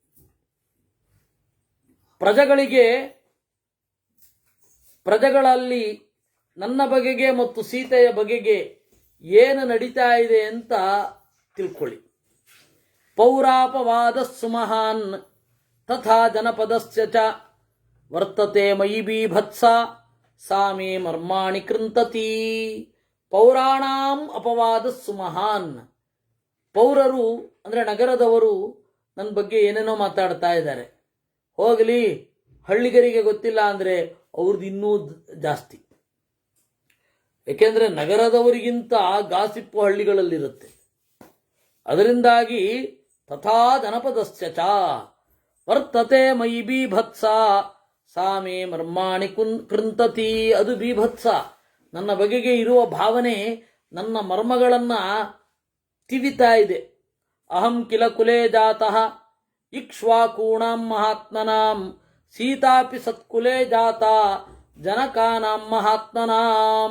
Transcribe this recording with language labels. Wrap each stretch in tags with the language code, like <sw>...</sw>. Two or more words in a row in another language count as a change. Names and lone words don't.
<kn>ಪ್ರಜೆಗಳಲ್ಲಿ ನನ್ನ ಬಗೆಗೆ ಮತ್ತು ಸೀತೆಯ ಬಗೆಗೆ ಏನು ನಡೀತಾ ಇದೆ ಅಂತ ತಿಳ್ಕೊಳ್ಳಿ.</kn> <sa>ಪೌರಾಪವಾದ ಸುಮಹಾನ್ ತಥಾ ಜನಪದಸ್ಯ ಚ ವರ್ತತೆ ಮಯಿ ಬೀಭತ್ಸ ಸಾ ಮೇ ಮರ್ಮಾಣಿ ಕೃಂತತಿ. ಪೌರಾಣಾಂ ಅಪವಾದ ಸುಮಹಾನ್.</sa> <kn>ಪೌರರು ಅಂದರೆ ನಗರದವರು ನನ್ನ ಬಗ್ಗೆ ಏನೇನೋ ಮಾತಾಡ್ತಾ ಇದ್ದಾರೆ. ಹೋಗಲಿ, ಹಳ್ಳಿಗರಿಗೆ ಗೊತ್ತಿಲ್ಲ ಅಂದರೆ ಅವ್ರದ್ದು ಇನ್ನೂ ಜಾಸ್ತಿ. ಏಕೆಂದರೆ ನಗರದವರಿಗಿಂತ ಗಾಸಿಪ್ಪು ಹಳ್ಳಿಗಳಲ್ಲಿರುತ್ತೆ.</kn> <sa>ಅದರಿಂದಾಗಿ ತಥಾ ಜನಪದಸ್ಯ ಚ ವರ್ತತೆ ಮಯಿ ಬೀಭತ್ಸ ಸಾ ಮೇ ಮರ್ಮಾಣಿ ಕೃಂತತಿ.</sa> <kn>ಅದು ಬೀಭತ್ಸ, ನನ್ನ ಬಗೆಗೆ ಇರುವ ಭಾವನೆ ನನ್ನ ಮರ್ಮಗಳನ್ನು ತಿವಿತಾ ಇದೆ.</kn> <sa>ಅಹಂ ಕಿಲ ಕುಲೇ ಜಾತಃ ಇಕ್ಷ್ವಾಕೂಣಾಂ ಮಹಾತ್ಮನಾಂ ಸೀತಾಪಿ ಸತ್ಕುಲೇ ಜಾತ ಜನಕಾನಾಂ ಮಹಾತ್ಮನಾಂ.</sa>